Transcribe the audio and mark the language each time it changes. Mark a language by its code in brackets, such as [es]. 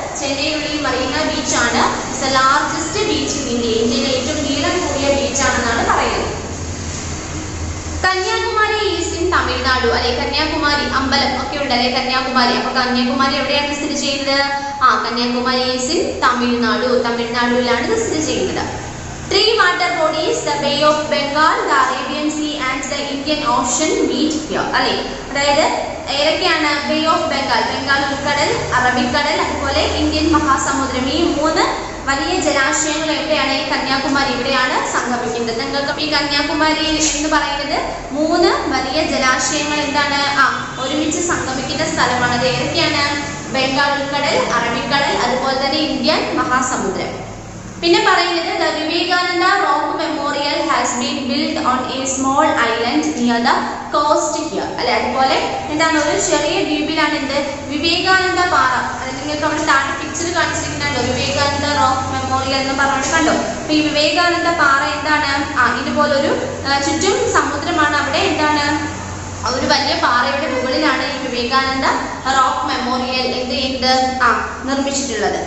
[ml] ചെന്നൈയിലുള്ള ഈ മറീന ബീച്ചാണ് [en] the largest beach in India, [ml] ഇന്ത്യയിലെ ഏറ്റവും നീളം കൂടിയ ബീച്ചാണെന്നാണ് പറയുന്നത്. കന്യാകുമാരി [en] is in [ml] തമിഴ്നാടു, അല്ലെ, കന്യാകുമാരി അമ്പലം ഒക്കെ ഉണ്ട്, അല്ലെ, കന്യാകുമാരി. അപ്പൊ കന്യാകുമാരി എവിടെയാണ് സ്ഥിതി ചെയ്യുന്നത്? കന്യാകുമാരി [en] is in [ml] തമിഴ്നാടു, തമിഴ്നാടുവിലാണ് ഇത് സ്ഥിതി ചെയ്യുന്നത്. [en] Three water bodies, the Bay of Bengal, the Arabian Sea and the Indian Ocean meet here, അല്ലെ. [ml] അതായത് ഏതൊക്കെയാണ്? ബേ ഓഫ് ബംഗാൾ, ബംഗാൾ ഉൾക്കടൽ, അറബിക്കടൽ, അതുപോലെ ഇന്ത്യൻ മഹാസമുദ്രം. ഈ മൂന്ന് വലിയ ജലാശയങ്ങൾ എവിടെയാണ്? ഈ കന്യാകുമാരി ഇവിടെയാണ് സംഗമിക്കുന്നത്. നിങ്ങൾക്ക് ഈ കന്യാകുമാരി എന്ന് പറയുന്നത് മൂന്ന് വലിയ ജലാശയങ്ങൾ എന്താണ് ഒരുമിച്ച് സംഗമിക്കുന്ന സ്ഥലമാണ്. അത് ഏതൊക്കെയാണ്? ബംഗാൾ ഉൾക്കടൽ, അറബിക്കടൽ, അതുപോലെ തന്നെ ഇന്ത്യൻ മഹാസമുദ്രം. പിന്നെ പറയുന്നത് [en] the Vivekananda Rock Memorial has been built on a small island near the coast here. [ml] അല്ലെ, അതുപോലെ എന്താണ് ഒരു ചെറിയ ദ്വീപിലാണ് എന്ത് വിവേകാനന്ദ പാറ. അത് നിങ്ങൾക്ക് അവിടെ താഴെ പിക്ചർ കാണിച്ചിരിക്കുന്നുണ്ടോ? വിവേകാനന്ദ റോക്ക് മെമ്മോറിയൽ എന്ന് പറഞ്ഞുകൊണ്ട് കണ്ടോ. അപ്പൊ ഈ വിവേകാനന്ദ പാറ എന്താണ്, ഇതുപോലൊരു ചുറ്റും സമുദ്രമാണ്, അവിടെ എന്താണ് ഒരു വലിയ പാറയുടെ മുകളിലാണ് ഈ വിവേകാനന്ദ റോക്ക് മെമ്മോറിയൽ നിർമ്മിച്ചിട്ടുള്ളത്.